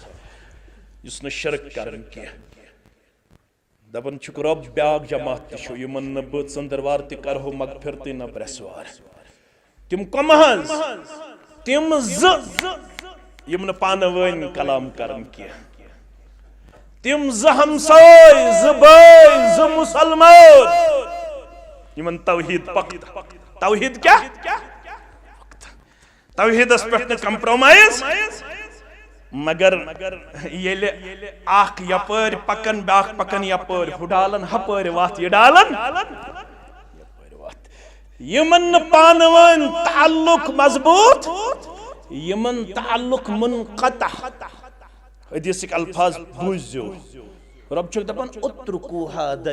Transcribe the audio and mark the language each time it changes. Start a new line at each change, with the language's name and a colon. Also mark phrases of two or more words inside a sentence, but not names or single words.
Kashmiri: یُس نہٕ شرک کرن کینٛہہ دپان چھُکھ رۄب بیاکھ جماعت تہِ چھُ یمن نہٕ بہٕ ژٔنٛدٕروار تہِ کرہو مغفرتٕے نہ برٛٮ۪سوار تِم کم حظ تِم زٕ یِم نہٕ پانہٕ ؤنۍ کلام کرن کینٛہہ تِم زٕ ہمساے زٕ بٲے زٕ مُسلمان یمن توحید پکتا توحید کیا توحیدس پٮ۪ٹھ نہٕ کمپرومائز مگر ییٚلہِ اکھ یپٲرۍ پکان بیاکھ پکان یپٲرۍ ہُہ ڈالان ہپٲرۍ وتھ یہِ ڈالان یمن نہٕ پانہٕ ؤنۍ تعلق مضبوط یمن تعلق منقطع حدیثٕکۍ الفاظ بوٗزِو رۄب چھُکھ دپان اترکوٗہا